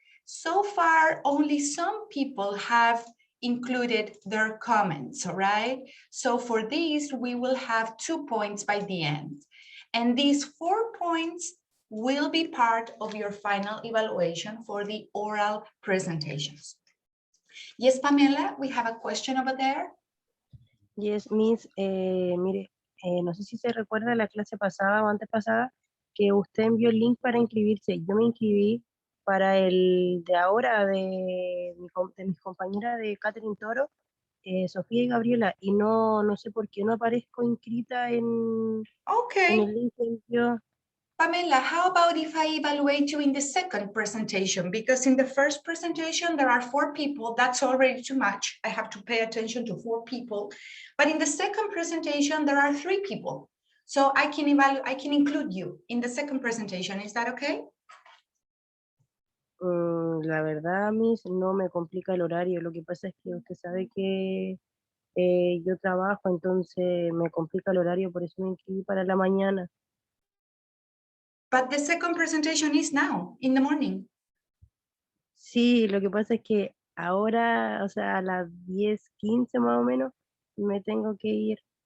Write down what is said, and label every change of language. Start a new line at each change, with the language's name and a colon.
English: So far, only some people have included their comments, all right? So for this, we will have 2 points by the end. And these 4 points will be part of your final evaluation for the oral presentations. Yes, Pamela, we have a question over there.
Spanish: Yes, Miss, mire, no sé si se recuerda la clase pasada o antepasada que usted envió el link para inscribirse. Yo me inscribí para el de ahora de mis compañeras de Catherine Toro, Sofía y Gabriela, y no sé por qué no aparezco inscrita en
English: Okay,
Spanish: el link que envió.
English: Pamela, how about if I evaluate you in the second presentation? Because in the first presentation, there are 4 people. That's already too much. I have to pay attention to 4 people. But in the second presentation, there are 3 people. So I can include you in the second presentation. Is that okay?
Spanish: La verdad, Miss, no me complica el horario. Lo que pasa es que usted sabe que yo trabajo, entonces me complica el horario, por eso me inscribí para la mañana.
English: But the second presentation is now, in the morning.
Spanish: Sí, lo que pasa es que ahora, o sea, a las 10:15 más o menos, me tengo que ir.